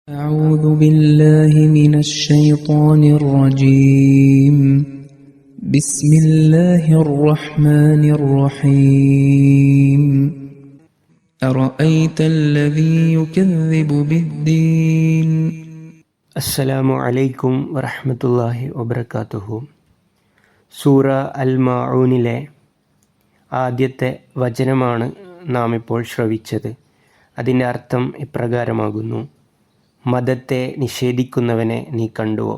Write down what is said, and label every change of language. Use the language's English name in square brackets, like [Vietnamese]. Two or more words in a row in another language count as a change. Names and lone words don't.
[Arabic] أعوذ بالله من الشيطان الرجيم بسم الله الرحمن الرحيم أرأيت الذي يكذب بالدين السلام عليكم ورحمة الله وبركاته. [Malayalam] സൂറ അൽ മാഊനിലെ ആദ്യത്തെ വചനമാണ് നാം ഇപ്പോൾ ശ്രവിച്ചത്. അതിൻ്റെ അർത്ഥം ഇപ്രകാരമാകുന്നു: മതത്തെ നിഷേധിക്കുന്നവനെ നീ കണ്ടുവോ?